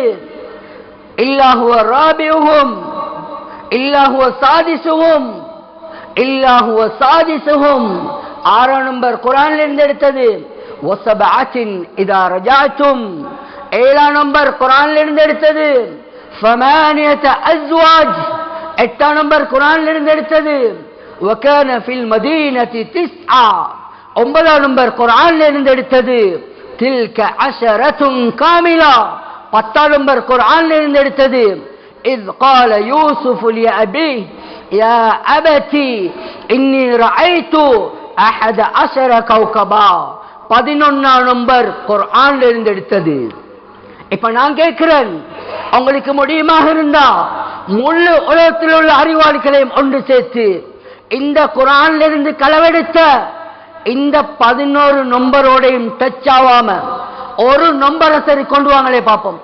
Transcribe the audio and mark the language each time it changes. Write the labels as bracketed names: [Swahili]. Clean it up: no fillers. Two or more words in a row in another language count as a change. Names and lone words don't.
[Arabic] إلا هو رابعهم إلا هو سادسهم إلا هو سادسهم, [Tamil] 6 நம்பர் குர்ஆன்ல இருந்து எடுத்தது. [Arabic] وسبعة إذا رجعتم, [Tamil] 7 நம்பர் குர்ஆன்ல இருந்து எடுத்தது. [Arabic] ثمانية أزواج, [Tamil] 8 நம்பர் குர்ஆன்ல இருந்து எடுத்தது. [Arabic] وكان في المدينة 9, [Tamil] 9 நம்பர் குர்ஆன்ல இருந்து எடுத்தது. [Arabic] تلك 10 كاملة, [Tamil] 10 நம்பர் குர்ஆன்ல இருந்து எடுத்தது. [Arabic] إذ قال يوسف لأبيه يا أبتي إني رأيت 11 كوكبا, [Tamil] 11 நம்பர் குர்ஆன்ல இருந்து எடுத்தது. இப்ப நான் கேட்கிறேன், உங்களுக்கு முடியுமாக இருந்தா முழு உலகத்தில் உள்ள அறிவாளிகளையும் ஒன்று சேர்த்து இந்த குர்ஆன்ல இருந்து களவெடுத்த இந்த 11 நம்பரோடையும் டச் ஆகாம ஒரு நம்பரை சரி கொண்டு வாங்களே பார்ப்போம்.